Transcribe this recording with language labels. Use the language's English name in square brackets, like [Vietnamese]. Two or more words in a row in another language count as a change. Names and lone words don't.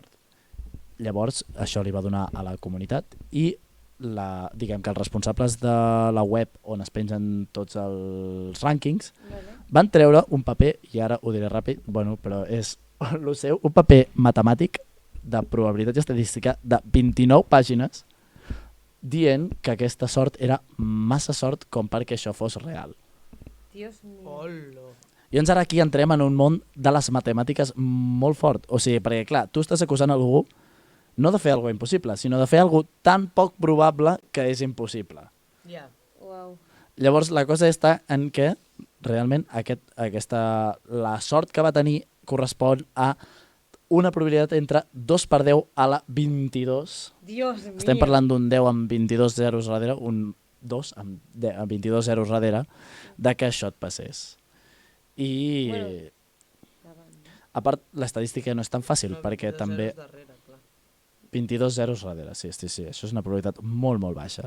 [Catalan] Llavors, això li va donar a la comunitat i diguem que els responsables de la web on es pengen tots els rànquings van treure un paper, i ara ho diré ràpid, però és el seu, un paper matemàtic de probabilitat i estadística de 29 pàgines dient que aquesta sort era massa sort com perquè això fos real. [Spanish] Dios mío. [Catalan] Hola. I llavors ara aquí entrem en un món de les matemàtiques molt fort. O sigui, perquè clar, tu estàs acusant algú no de fer alguna cosa impossible, sinó de fer alguna cosa tan poc probable que és impossible. Ja. Uau. Llavors la cosa està en què realment la sort que va tenir correspon a una probabilitat entre 2 per 10 a la 22. [Spanish] Dios mío. [Catalan] Estem parlant d'un 10 amb 22 zeros darrere, un 2 amb 22 zeros darrere, de que això et passés. I a part, l'estadística no és tan fàcil, perquè també... 22 zeros darrere, sí, això és una probabilitat molt, molt baixa.